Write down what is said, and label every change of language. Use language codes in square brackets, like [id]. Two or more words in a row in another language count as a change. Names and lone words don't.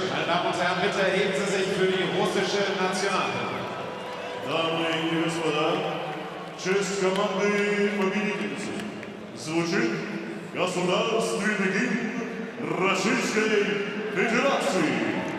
[de] Meine Damen und Herren, bitte erheben Sie sich für die russische Nationalhymne. [ru] Дамы и господа, честь команды победительницы. Звучит государственный гимн Российской Федерации.